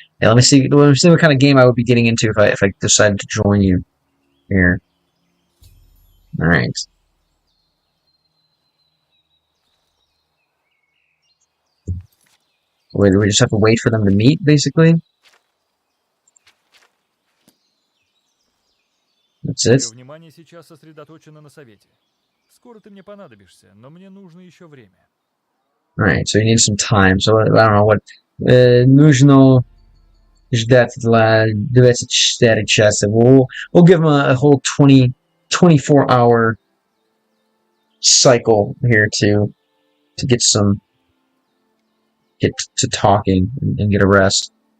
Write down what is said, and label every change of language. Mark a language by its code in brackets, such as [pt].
[en] Yeah, let me see what kind of game I would be getting into if I decided to join you here. Alright. Wait, we just have to wait for them to meet, basically? That's it? [ru] Твое внимание сейчас сосредоточено на совете. Скоро ты мне понадобишься, но мне нужно еще время. [en] Alright, so you need some time. So I don't know what. [ru] Нужно ждать для 24 часа. [en] We'll give them a whole 24-hour cycle here to get to talking and get a rest.